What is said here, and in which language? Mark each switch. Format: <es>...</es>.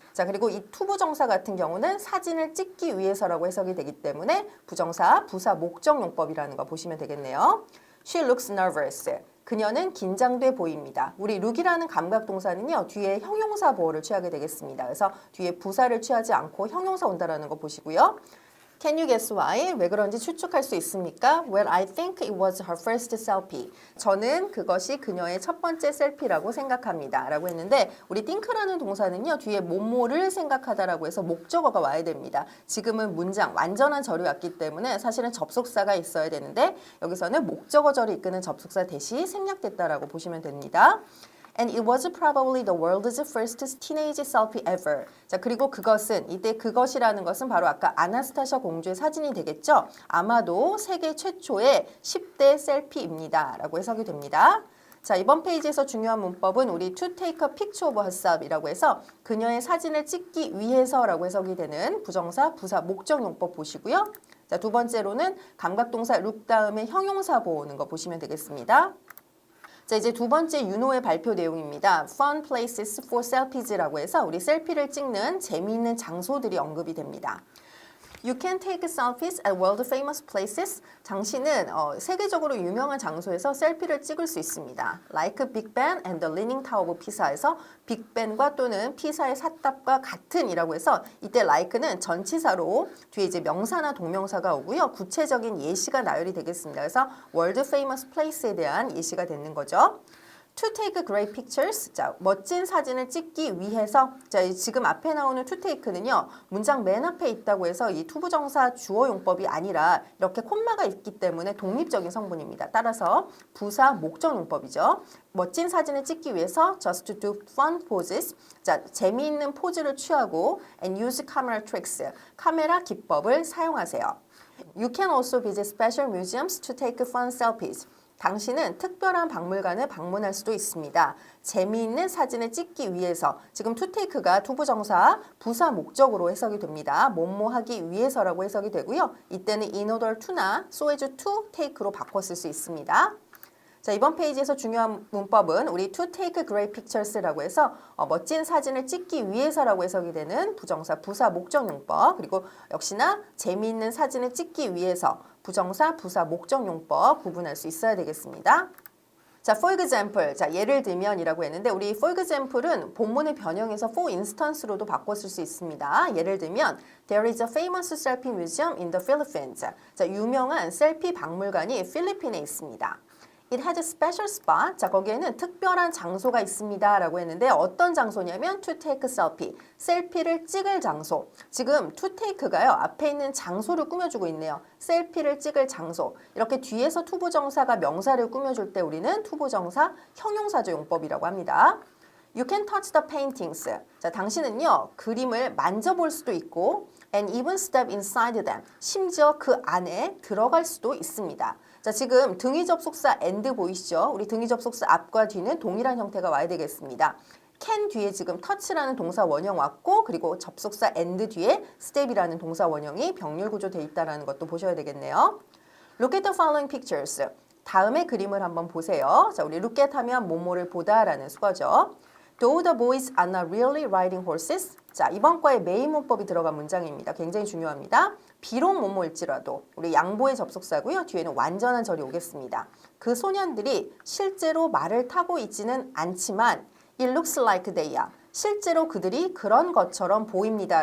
<ko>자, 그리고 이 투부정사 같은 경우는 사진을 찍기 위해서라고 해석이 되기 때문에 부정사, 부사, 목적용법이라는 거 보시면 되겠네요.</ko> <en>She looks nervous.</en> <ko>그녀는 긴장돼 보입니다. 우리 look이라는 감각동사는요. 뒤에 형용사 보호를 취하게 되겠습니다. 그래서 뒤에 부사를 취하지 않고 형용사 온다라는 거 보시고요.</ko> <en>Can you guess why?</en> <ko>왜 그런지 추측할 수 있습니까?</ko> <en>Well, I think it was her first selfie.</en> <ko>저는 그것이 그녀의 첫 번째 셀피라고 생각합니다. 라고 했는데 우리 think라는 동사는요. 뒤에 뭐뭐를 생각하다라고 해서 목적어가 와야 됩니다. 지금은 문장 완전한 절이 왔기 때문에 사실은 접속사가 있어야 되는데 여기서는 목적어 절이 이끄는 접속사 대시 생략됐다라고 보시면 됩니다.</ko> <en>And it was probably the world's first teenage selfie ever.</en> <ko>자, 그리고 그것은, 이때 그것이라는 것은 바로 아까 아나스타샤 공주의 사진이 되겠죠? 아마도 세계 최초의 10대 셀피입니다. 라고 해석이 됩니다. 자, 이번 페이지에서 중요한 문법은 우리</ko> <en>to take a picture of herself</en> <ko>이라고 해서 그녀의 사진을 찍기 위해서라고 해석이 되는 부정사, 부사, 목적용법 보시고요. 자, 두 번째로는 감각동사 look 다음에 형용사 보는 거 보시면 되겠습니다. 자, 이제 두 번째 윤호의 발표 내용입니다.</ko> <en>Fun places for selfies</en> <ko>라고 해서 우리 셀피를 찍는 재미있는 장소들이 언급이 됩니다.</ko> <en>You can take selfies at world famous places.</en> <ko>당신은 세계적으로 유명한 장소에서 셀피를 찍을 수 있습니다.</ko> <en>Like Big Ben and the Leaning Tower of Pisa</en> <ko>에서 빅벤과 또는 피사의 삿탑과 같은이라고 해서 이때 like는 전치사로 뒤에 이제 명사나 동명사가 오고요. 구체적인 예시가 나열이 되겠습니다. 그래서 world famous place에 대한 예시가 되는 거죠.</ko> <en>To take great pictures.</en> <ko>자, 멋진 사진을 찍기 위해서. 자, 지금 앞에 나오는 to take는요. 문장 맨 앞에 있다고 해서 이 투부정사 주어 용법이 아니라 이렇게 콤마가 있기 때문에 독립적인 성분입니다. 따라서 부사 목적 용법이죠. 멋진 사진을 찍기 위해서</ko> <en>just to do fun poses.</en> <ko>자, 재미있는 포즈를 취하고</ko> <en>and use camera tricks.</en> <ko>카메라 기법을 사용하세요.</ko> <en>You can also visit special museums to take fun selfies.</en> <ko>당신은 특별한 박물관을 방문할 수도 있습니다. 재미있는 사진을 찍기 위해서. 지금 to take가 투부정사 부사 목적으로 해석이 됩니다. 뭐뭐 하기 위해서라고 해석이 되고요. 이때는 in order to나 so as to take로 바꿔 쓸 수 있습니다. 자, 이번 페이지에서 중요한 문법은 우리</ko> <en>to take great pictures</en> <ko>라고 해서 멋진 사진을 찍기 위해서라고 해석이 되는 부정사 부사 목적 용법, 그리고 역시나 재미있는 사진을 찍기 위해서 부정사 부사 목적 용법 구분할 수 있어야 되겠습니다. 자, for example, 자, 예를 들면이라고 했는데 우리 for example은 본문을 변형해서 for instance로도 바꿔 쓸 수 있습니다. 예를 들면</ko> <en>There is a famous selfie museum in the Philippines.</en> <ko>자, 유명한 셀피 박물관이 필리핀에 있습니다.</ko> <en>It has a special spot.</en> <ko>자, 거기에는 특별한 장소가 있습니다. 라고 했는데 어떤 장소냐면</ko> <en>to take a selfie.</en> <ko>셀피를 찍을 장소. 지금 to take가요. 앞에 있는 장소를 꾸며주고 있네요. 셀피를 찍을 장소. 이렇게 뒤에서 투부정사가 명사를 꾸며줄 때 우리는 투부정사 형용사조 용법이라고 합니다.</ko> <en>You can touch the paintings.</en> <ko>자, 당신은요. 그림을 만져볼 수도 있고</ko> <en>and even step inside them.</en> <ko>심지어 그 안에 들어갈 수도 있습니다. 자, 지금 등위 접속사 and 보이시죠? 우리 등위 접속사 앞과 뒤는 동일한 형태가 와야 되겠습니다. can 뒤에 지금 touch라는 동사 원형 왔고 그리고 접속사 and 뒤에 step이라는 동사 원형이 병렬 구조되어 있다는 것도 보셔야 되겠네요.</ko> <en>Look at the following pictures.</en> <ko>다음의 그림을 한번 보세요. 자, 우리 look at 하면 뭐뭐를 보다라는 수거죠.</ko> <en>Though the boys are not really riding horses.</en> <ko>자, 이번 과에 메인 문법이 들어간 문장입니다. 굉장히 중요합니다. 비록 뭐뭐일지라도 우리 양보의 접속사고요. 뒤에는 완전한 절이 오겠습니다. 그 소년들이 실제로 말을 타고 있지는 않지만</ko> <en>It looks like they are.</en> <ko>실제로 그들이 그런 것처럼 보입니다.</ko>